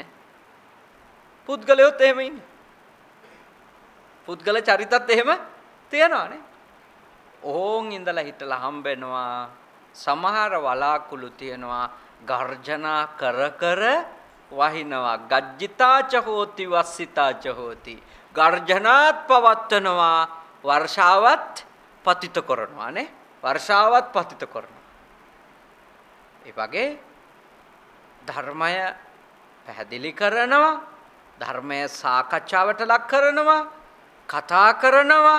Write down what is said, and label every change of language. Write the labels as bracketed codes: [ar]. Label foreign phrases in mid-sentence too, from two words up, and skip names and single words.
[si] පුද්ගලයොත් එහෙම ඉන්නේ. පුද්ගල චරිතත් එහෙම තියනවා නේ. ඕන් ඉඳලා හිටලා හම්බෙනවා. සමහර වලාකුළු තියනවා ගර්ජනා කර කර වහිනවා. [pi] ගජ්ජිතාච හෝති වස්සිතාච හෝති. [si] ගර්ජනාත් පවත්වනවා, වර්ෂාවත් පතිත කරනවා නේ. වර්ෂාවත් පතිත කරනවා. ඒ වගේ ධර්මය පැහැදිලි කරනවා, ධර්මය සාකච්ඡාවට ලක් කරනවා, කතා කරනවා.